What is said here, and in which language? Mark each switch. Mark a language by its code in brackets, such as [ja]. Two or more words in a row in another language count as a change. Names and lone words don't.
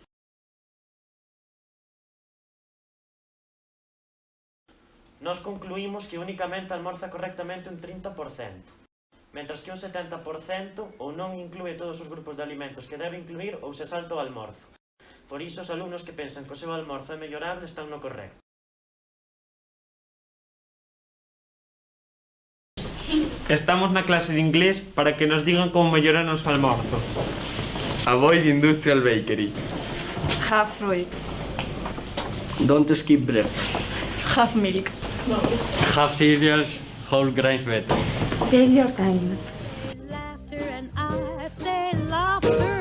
[gl] Nós concluímos que únicamente almorza correctamente un 30%, mentras que un 70% ou non inclúe todos os grupos de alimentos que debe incluir ou se salta o almorzo. Por iso, os alumnos que pensan que o seu almorzo é mellorable están no correcto. Estamos na clase de inglés para que nos digan como mellorar o noso almorzo. [en] Avoid industrial bakery. Have fruit. Don't skip breakfast. Have milk. Have cereals, whole grains better. Take your time. Laughter and I say laughter.